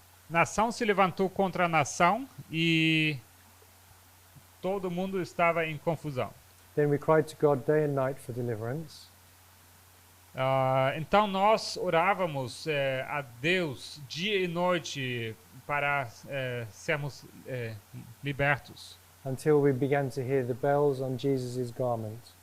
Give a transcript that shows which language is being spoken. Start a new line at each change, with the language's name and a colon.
Portuguese: Nação se levantou contra a nação e todo mundo estava em confusão.
English: Then we cried to God day and night for deliverance.
Portuguese: Então nós orávamos a Deus dia e noite para sermos libertos.
English: Until we began to hear the bells on Jesus' garment.